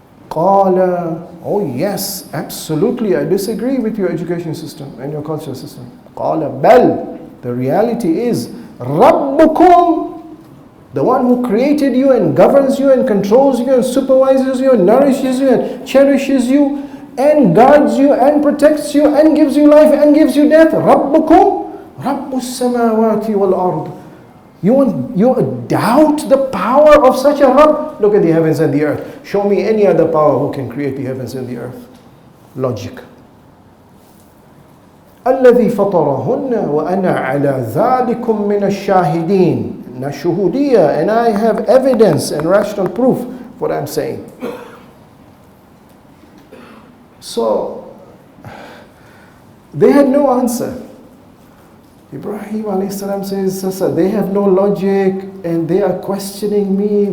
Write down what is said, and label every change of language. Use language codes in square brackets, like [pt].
[ar] قال, [en] oh yes, absolutely, I disagree with your education system and your cultural system. [ar] قال بل, [en] the reality is, [ar] ربكم, [en] the one who created you and governs you and controls you and supervises you and nourishes you and cherishes you and guards you and protects you and gives you life and gives you death. [ar] ربكم رب السماوات والأرض. [en] You doubt the power of such a Rabb? Look at the heavens and the earth. Show me any other power who can create the heavens and the earth. Logic. [ar] الذي فطرهن وأنا على ذلكم من الشاهدين. [en] Nashuhudiyya, and I have evidence and rational proof for what I'm saying. So, they had no answer. Ibrahim a.s. says, they have no logic and they are questioning me.